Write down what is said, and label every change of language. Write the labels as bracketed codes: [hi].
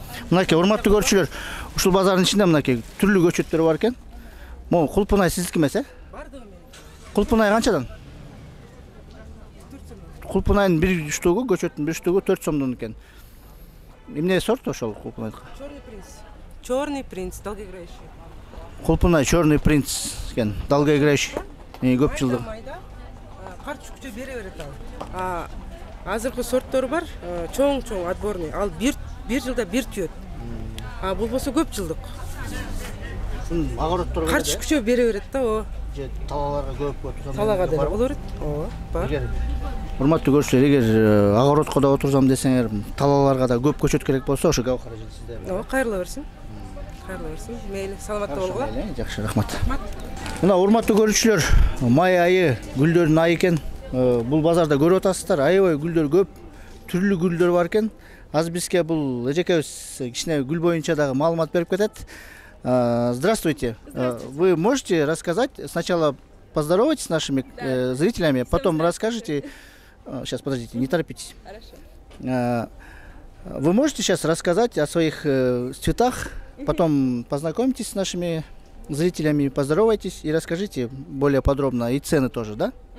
[ky] Мынакей урматтуу көрүүчүлөр, ушул базардын ичинде мынакей түрлүү көчөттөр бар экен. Могу кулпунай сиздики эмес, э? Бардыгы менен. Кулпунай канчадан? Кулпунайдын бир штугу, көчөттүн бир штугу 4 сомдон экен. Эмне сорт ошол кулпунайдыкы? [ru] Черный принц, долгоиграющий. [ky] Кулпунай черный принц экен, долгоиграющий. Көп жылдык. Кар чүкчө бере берет ал. Азыркы сорттор бар, чоң отборный. Ал бир жылда бир түйөт. Бул болсо көп жылдык. Огороддор кар чүкчө бере берет да, о. Же талаларга көп отурсам. Талага деле боло берет. Ооба, бар. Урматтуу көрүүчүлөр, эгер огородко да отурсам десеңер, талаларга да көп көчөт керек болсо, ошо Гаухар эже сизде. Ооба, кайрыла берсин. Мейли, саламатта болгула. Жакшы, рахмат. Мына урматтуу көрүүчүлөр, май айы гүлдөрдүн айы экен. бул базарда көрүп атасыздар, аябай гүлдөр көп, түрлүү гүлдөр бар экен. Азыр бизге бул эжекебиз кичине гүл боюнча дагы маалымат берип кетет. [ru] Здравствуйте. Вы можете рассказать, сначала поздоровайтесь с нашими зрителями, потом расскажите. Сейчас, подождите, не торопитесь. Хорошо. Вы можете сейчас рассказать о своих цветах, потом познакомитесь с нашими зрителями, поздоровайтесь и расскажите более подробно, и цены тоже, да?